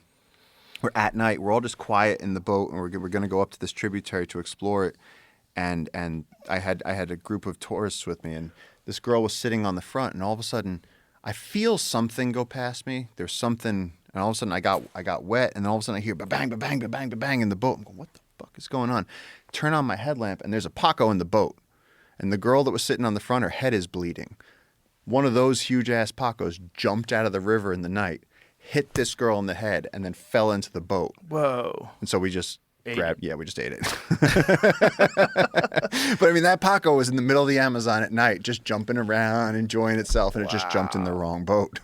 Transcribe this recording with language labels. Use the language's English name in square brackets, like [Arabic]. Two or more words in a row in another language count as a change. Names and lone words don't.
[English] We're at night. We're all just quiet in the boat, and we're going to go up to this tributary to explore it. And I had a group of tourists with me, and this girl was sitting on the front, and all of a sudden, I feel something go past me. There's something, and all of a sudden I got wet, and then all of a sudden I hear ba-bang, ba-bang, ba-bang, ba-bang in the boat. I'm going, what the fuck is going on? Turn on my headlamp, and there's a paco in the boat. And the girl that was sitting on the front, her head is bleeding. One of those huge-ass pacos jumped out of the river in the night, hit this girl in the head, and then fell into the boat. Whoa. And so we just we just ate it. But I mean, that paco was in the middle of the Amazon at night, just jumping around, enjoying itself, and it just jumped in the wrong boat.